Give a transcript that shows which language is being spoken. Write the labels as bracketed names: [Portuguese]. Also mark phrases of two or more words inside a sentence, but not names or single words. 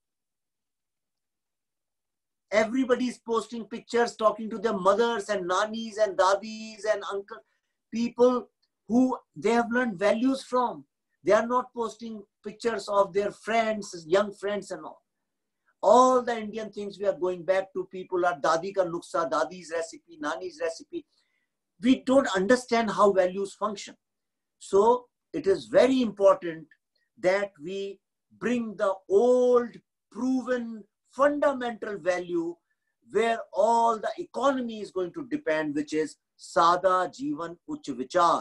[English] Everybody is posting pictures, talking to their mothers and nannies and dadis and uncles, people who they have learned values from. They are not posting pictures of their friends, young friends and all. All the Indian things we are going back to, people are [Hindi] दादी का नुस्खा, [English] dadi's recipe, nani's recipe. We don't understand how values function. So it is very important that we bring the old, proven, fundamental value where all the economy is going to depend, which is [Hindi] सादा जीवन उच्च विचार.